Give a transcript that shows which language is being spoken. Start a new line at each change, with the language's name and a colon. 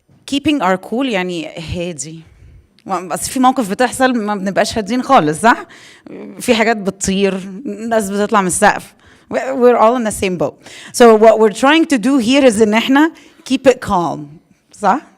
English: Keeping our cool
Arabic: يعني هادي. بس في موقف بتحصل ما بنبقاش هادين خالص، صح؟ في حاجات بتطير، ناس بتطلع من السقف.
English: We're all in the same boat. So what we're trying to do here is
Arabic: إن إحنا
English: keep it calm، صح؟